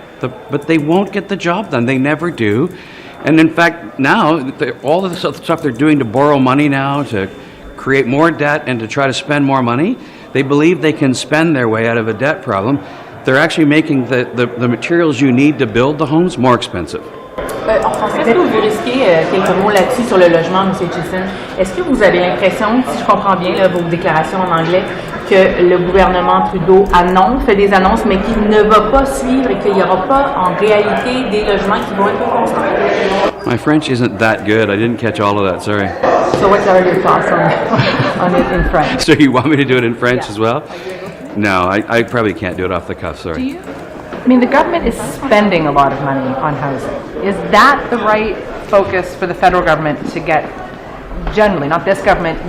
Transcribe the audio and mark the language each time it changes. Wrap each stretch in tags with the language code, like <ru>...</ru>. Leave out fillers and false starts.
<en>But they won't get the job done. They never do. And in fact, now all of the stuff they're doing to borrow money now to create more debt and to try to spend more money, they believe they can spend their way out of a debt problem. They're actually making the materials you need to build the homes more expensive.</en> <fr>En français, est-ce que vous risquez quelques mots là-dessus sur le logement, M. Chisholm? Est-ce que vous avez l'impression, si je comprends bien là, vos déclarations en anglais, que le gouvernement Trudeau fait des annonces, mais qu'il ne va pas suivre et qu'il n'y aura pas en réalité des logements qui vont être construits?</fr> <en>My French isn't that good. I didn't catch all of that, sorry. So what are your thoughts on it in French? So you want me to do it in French as well? No, I probably can't do it off the cuff, sorry. Do you? I mean, the government is spending a lot of money on housing. Is that the right focus for the federal government to get, generally, not this government?</en>